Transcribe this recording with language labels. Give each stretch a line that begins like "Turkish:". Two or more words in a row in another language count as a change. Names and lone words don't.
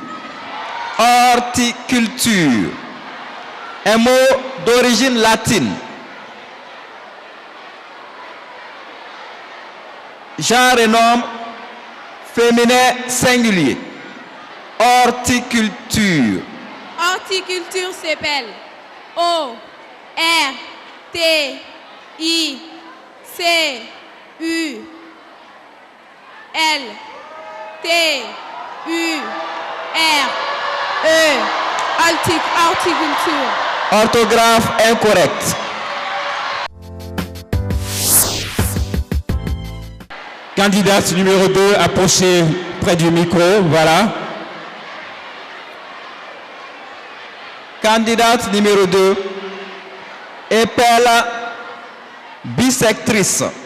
French: Horticulture. Un mot d'origine latine. Genre et nom féminin singulier. Horticulture. Horticulture s'appelle O-R-T-I-C-U-L-T-U-R-E. Horticulture. Orthographe incorrecte. Candidate numéro 2, approchez près du micro, voilà. Candidate numéro 2, épelle bisectrice.